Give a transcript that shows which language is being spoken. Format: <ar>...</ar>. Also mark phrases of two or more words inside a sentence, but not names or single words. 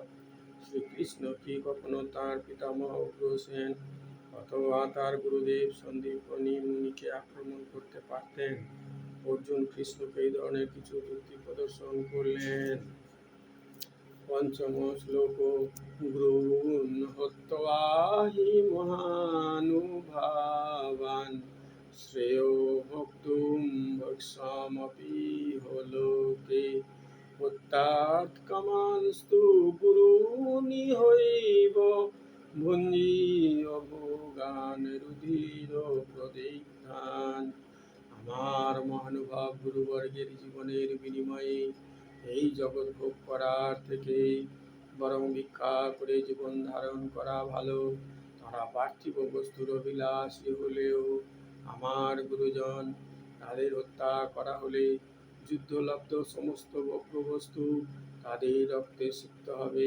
<bn>শ্রীকৃষ্ণ কি কখনো তাঁর পিতামহ উগ্রসেন অথবা তার গুরুদেব সন্দীপনী মুনিকে আক্রমণ করতে পারতেন? অর্জুন কৃষ্ণকে এই ধরনের কিছু যুক্তি প্রদর্শন করলেন। পঞ্চম শ্লোক</bn> <sa>গুরূন হত্বা হি মহানুভাবান শ্রেয়ো ভোক্তুম ভক্ষামপি লোকে হত্যাৎ কামানস্তু গুরুনিহৈব ভুঞ্জীয় ভোগান রুধির প্রদিগ্ধান।</sa> <bn>আমার মহানুভব গুরুবর্গের জীবনের বিনিময়ে এই জগৎ ভোগ করার থেকে বরং ভিক্ষা করে জীবন ধারণ করা ভালো। তারা পার্থিব বস্তুর অভিলাষী হলেও আমার গুরুজন, তাদের হত্যা করা হলে যুদ্ধলব্ধ সমস্ত ভোগ্যবস্তু তাদের রক্তে সিক্ত হবে।</bn>